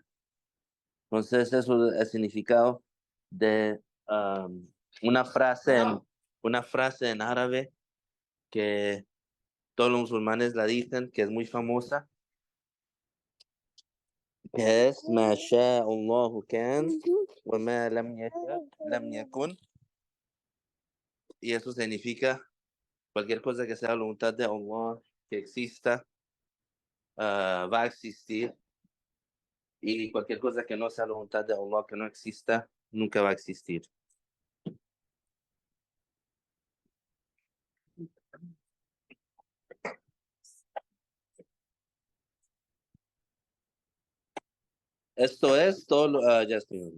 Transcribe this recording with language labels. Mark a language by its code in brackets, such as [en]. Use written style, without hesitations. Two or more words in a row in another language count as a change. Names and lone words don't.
[es] Entonces, eso es el significado de una una frase en árabe que todos los musulmanes la dicen, que es muy famosa, que es [ar] "ما شاء الله كان وما لم يشأ لم يكن", [es] y eso significa cualquier cosa que sea la voluntad de Allah que exista, va a existir, y cualquier cosa que no sea la voluntad de Allah que no exista, nunca va a existir. Esto es todo, ya estoy.